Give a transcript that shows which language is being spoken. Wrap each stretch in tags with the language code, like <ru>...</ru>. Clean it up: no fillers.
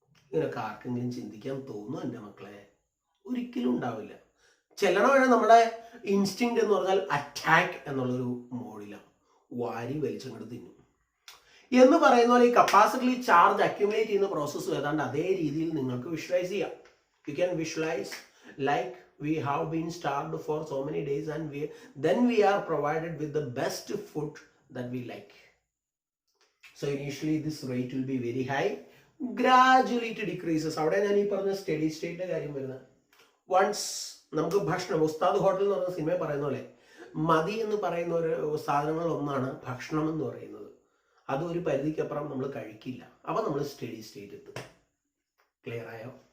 <ml>ഇങ്ങനെയൊക്കെ ആർക്കെങ്കിലും ചിന്തിക്കാൻ തോന്നുന്നു എൻ്റെ മക്കളെ? ഒരിക്കലും ഉണ്ടാവില്ല. ചെല്ലണ വഴി നമ്മുടെ ഇൻസ്റ്റിങ് എന്ന് പറഞ്ഞാൽ അറ്റാക്ക് എന്നുള്ളൊരു മോഡിലാണ്. വാരി വലിച്ചങ്ങോട്ട് തിന്നും എന്ന് പറയുന്ന പോലെ ഈ കപ്പാസിറ്ററിൽ ചാർജ് അക്യുമുലേറ്റ് ചെയ്യുന്ന പ്രോസസ്സ് ഏതാണ്ട് അതേ രീതിയിൽ നിങ്ങൾക്ക് വിഷ്വലൈസ് ചെയ്യാം.</ml> <en>You can visualise like we have been starved for so many days and then we are provided with the best food that we like. So initially this rate will be very high, gradually it decreases.</en> <ml>അവിടെ ഞാൻ ഈ പറഞ്ഞ study സ്റ്റേറ്റിന്റെ കാര്യം വരുന്നത്. Once നമുക്ക് ഭക്ഷണം, ഉസ്താദ് ഹോട്ടൽ എന്ന് പറഞ്ഞ സിനിമ പറയുന്ന പോലെ മതി എന്ന് പറയുന്ന ഒരു സാധനങ്ങളിൽ ഒന്നാണ് ഭക്ഷണം എന്ന് പറയുന്നത്. അത് ഒരു പരിധിക്കപ്പുറം നമ്മൾ കഴിക്കില്ല. അപ്പം നമ്മൾ സ്റ്റഡി സ്റ്റേറ്റ് എത്തും. ക്ലിയർ ആയോ?</ml>